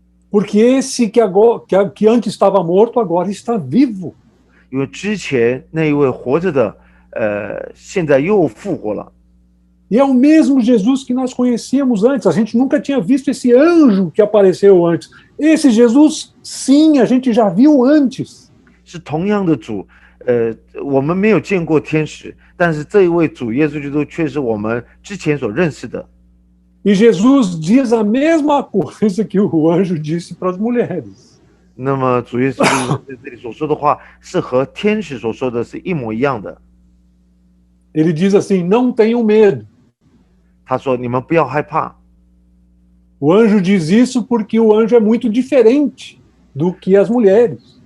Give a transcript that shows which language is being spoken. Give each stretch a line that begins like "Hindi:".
Portuguese: Porque esse que antes estava morto, agora está vivo.
Chinese: 因为之前那一位活着的，现在又复活了。
Portuguese: E é o mesmo Jesus que nós conhecíamos antes. A gente nunca tinha visto esse anjo que apareceu antes. Esse Jesus, sim, a gente já viu antes.
Chinese: 是同样的主，我们没有见过天使，但是这一位主耶稣基督却是我们之前所认识的。
Portuguese: E Jesus diz a mesma coisa que o anjo disse para as mulheres.
Chinese: 那么主耶稣基督在这里所说的话，是和天使所说的是一模一样的。
Portuguese: Ele diz assim: não tenham medo.
Chinese: 他说：“你们不要害怕。”
Portuguese: O anjo diz isso porque o anjo é muito diferente do que as mulheres.